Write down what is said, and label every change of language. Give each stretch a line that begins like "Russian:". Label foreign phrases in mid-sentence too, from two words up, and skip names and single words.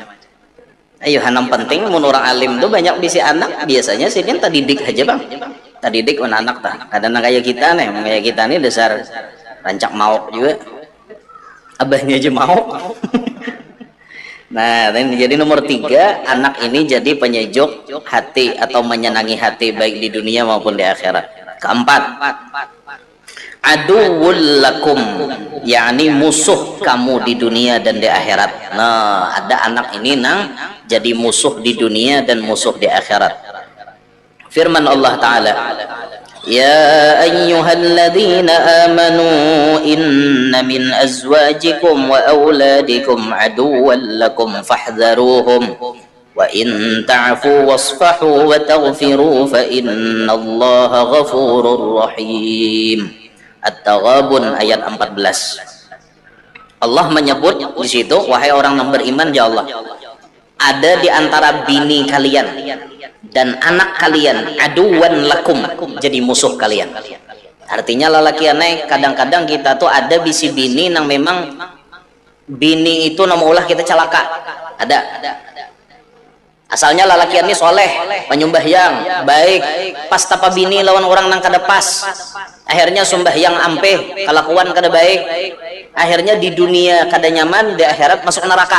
Banjar: Ayo hanam penting mun orang alim tuh banyak bisi anak biasanya sidin tak didik aja bang, tak didik anak tak kadang kayak kita nih, kayak kita nih dasar rancak mauk juga abahnya aja mau.
Indonesian: Nah, jadi nomor 3, anak ini jadi penyejuk hati atau menyenangi hati baik di dunia maupun di akhirat.
Arabic: Keempat, aduwwul lakum,
Indonesian: yakni musuh kamu di dunia dan di akhirat.
Banjar: Nah, ada anak ini nang jadi musuh di dunia dan musuh di akhirat.
Indonesian: Firman Allah Ta'ala,
Arabic: يا أيها الذين آمنوا إن من أزواجكم وأولادكم عدوا لكم فاحذروهم وإن تعفوا واصفحوا وتغفروا فإن الله غفور رحيم.
Indonesian: At-Taghabun ayat 14. Allah menyebut di situ, wahai orang yang beriman
Arabic: ya Allah,
Indonesian: ada di antara bini kalian dan anak kalian
Arabic: aduwan lakum,
Indonesian: jadi musuh kalian.
Banjar: Artinya lalakiannya kadang-kadang kita tuh ada bisi bini yang memang bini itu nama ulah kita celaka. Ada asalnya lalakiannya soleh penyumbahyang baik, pas tapa bini lawan orang nang kada pas, akhirnya sumbahyang ampe kelakuan kada baik, akhirnya di dunia kada nyaman, di akhirat masuk neraka.